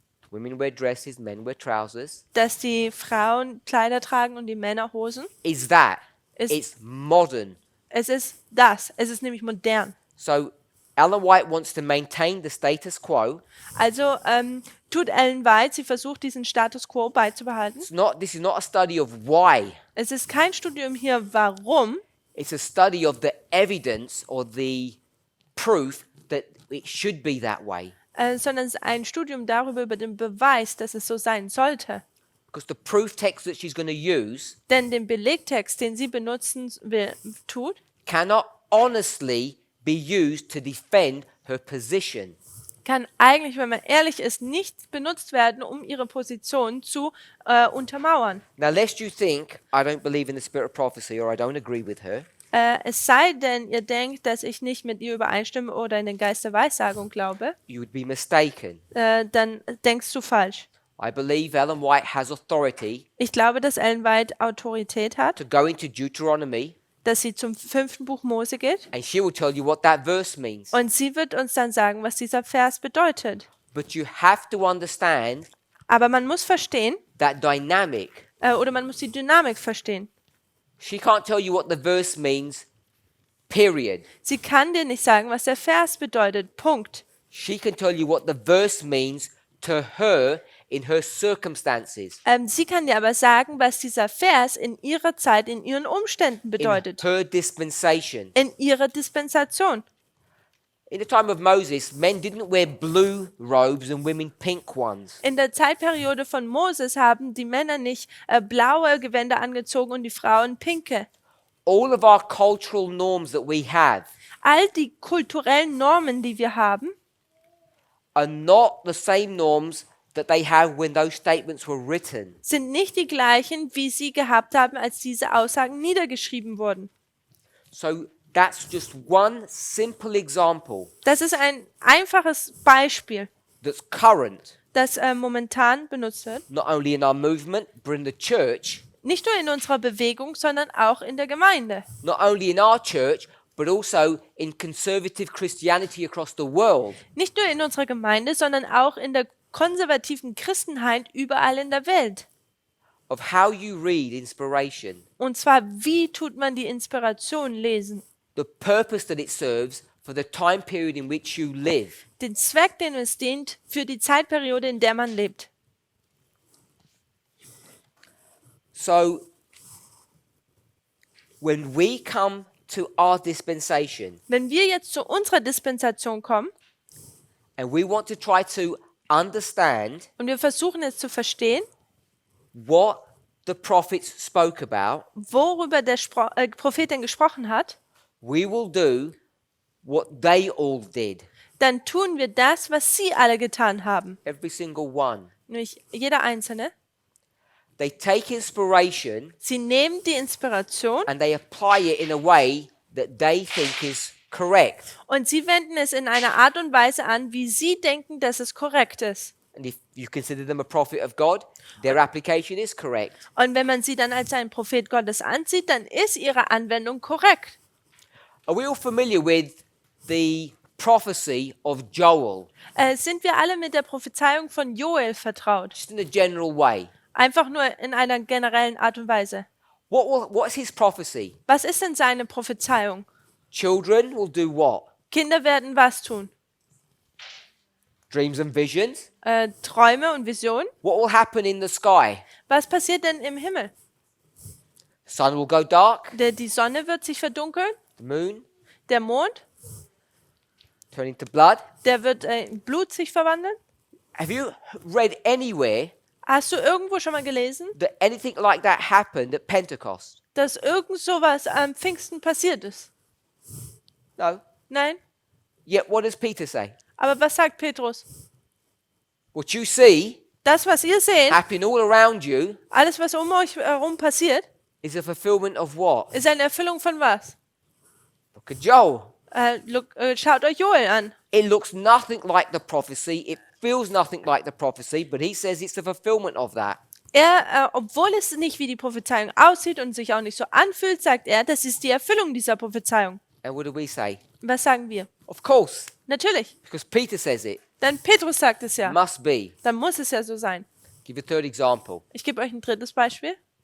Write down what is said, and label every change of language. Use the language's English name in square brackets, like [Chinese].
[English] women wear dresses, men wear trousers, [German] dass die Frauen Kleider tragen und die Männer Hosen, [English] is that. Is- It's modern. [German] es ist das. Es ist nämlich modern. [English] So Ellen White wants to maintain the status quo. [German] Also tut Ellen White, sie versucht diesen Status quo beizubehalten. [English] This is not a study of why. [German] Es ist kein Studium hier, warum. [English] It's a study of the evidence or the proof that it should be that way. [German] Sondern es ist ein Studium darüber, über den Beweis, dass es so sein sollte. [English] Because the proof text that she's going to use [German] Denn den Belegtext, den sie benutzen will, [English] cannot honestly be used to defend her position. [German] kann eigentlich, wenn man ehrlich ist, nicht benutzt werden, um ihre Position zu untermauern. [English] Now, lest you think I don't believe in the spirit of prophecy or I don't agree with her, [German] Es sei denn, ihr denkt, dass ich nicht mit ihr übereinstimme oder in den Geist der Weissagung glaube, [English] you would be mistaken. [German] dann denkst du falsch. [English] I believe Ellen White has authority [German] Ich glaube, dass Ellen White Autorität hat, [English] to go into Deuteronomy [German] dass sie zum 5. Buch Mose geht [English] and she will tell you what that verse means. [German] und sie wird uns dann sagen, was dieser Vers bedeutet. [English] But you have to understand [German] Aber man muss verstehen, [English] that dynamic. [German] oder man muss die Dynamik verstehen. [English] She can't tell you what the verse means, period. [German] Sie kann dir nicht sagen, was der Vers bedeutet. Punkt. [English] She can tell you what the verse means to her in her circumstances, [German] Sie kann dir aber sagen, was dieser Vers in ihrer Zeit, in ihren Umständen [English] in [German] bedeutet. [English] her dispensation. [German] In ihrer Dispensation. [English] In the time of Moses, men didn't wear blue robes and women pink ones. [German] In der Zeitperiode von Moses haben die Männer nicht blaue Gewänder angezogen und die Frauen pinke. [English] All of our cultural norms that we have [German] All die kulturellen Normen, die wir haben, [English] are not the same norms that they have when those statements were written. [German] sind nicht die gleichen, wie sie gehabt haben, als diese Aussagen niedergeschrieben wurden. [English] So that's just one simple example [German] Das ist ein einfaches Beispiel, [English] that's current, [German] das momentan benutzt wird. [English] not only in our movement, but in the church, [German] Nicht nur in unserer Bewegung, sondern auch in der Gemeinde. [English] not only in our church, but also in conservative Christianity across the world. [German] Nicht nur in unserer Gemeinde, sondern auch in der konservativen Christenheit überall in der Welt. [English] Of how you read inspiration, [German] Und zwar, wie tut man die Inspiration lesen? [English] the purpose that it serves for the time period in which you live. [German] Den Zweck, den es dient, für die Zeitperiode, in der man lebt. [English] So, when we come to our dispensation [German] Wenn wir jetzt zu unserer Dispensation kommen [English] and we want to try to understand [German] und wir versuchen es zu verstehen, [English] what the prophets spoke about, [German] worüber der Prophet denn gesprochen hat, [English] we will do what they all did. [German] dann tun wir das, was sie alle getan haben. [English] Every single one. [German] Nämlich jeder Einzelne. [English] They take inspiration [German] Sie nehmen die Inspiration [English] and they apply it in a way that they think is correct. [German] und sie wenden es in einer Art und Weise an, wie sie denken, dass es korrekt ist. [English] And if you consider them a prophet of God, their application is correct. [German] Und wenn man sie dann als einen Prophet Gottes ansieht, dann ist ihre Anwendung korrekt. [English] Are we all familiar with the prophecy of Joel? [German] Sind wir alle mit der Prophezeiung von Joel vertraut? [English] Just in a general way. [German] Einfach nur in einer generellen Art und Weise. [English] What's his prophecy? [German] Was ist denn seine Prophezeiung? [English] Children will do what? [German] Kinder werden was tun? [English] Dreams and visions. [German] Träume und Visionen? [English] What will happen in the sky? [German] Was passiert denn im Himmel? [English] Sun will go dark. [German] Die Sonne wird sich verdunkeln, [English] The moon [German] der Mond, [English] turn into blood. [German] der wird in Blut sich verwandeln. [English] Have you read anywhere [German] Hast du irgendwo schon mal gelesen, [English] that anything like that happened at Pentecost? [German] dass irgend sowas am Pfingsten passiert ist? [English] No. [German] Nein? [English] Yet what does Peter say? [German] Aber was sagt Petrus? [English] What you see [German] Das, was ihr seht, [English] happening all around you [German] alles, was um euch herum passiert, [English] is a fulfillment of what? [German] ist eine Erfüllung von was? [English] Look at Joel. [German] Schaut euch Joel an. [English] It looks nothing like the prophecy. It feels nothing like the prophecy, but he says it's the fulfillment of that. [German] Obwohl es nicht wie die Prophezeiung aussieht und sich auch nicht so anfühlt, sagt er, das ist die Erfüllung dieser Prophezeiung. [English] And what do we say? [German] Was sagen wir? [English] Of course, [German] Natürlich, [English] because Peter says it. [German] denn Petrus sagt es ja. [English] Must be. [German] Dann muss es ja so sein. [English] Give a third example. [German] Ich gebe euch ein drittes Beispiel.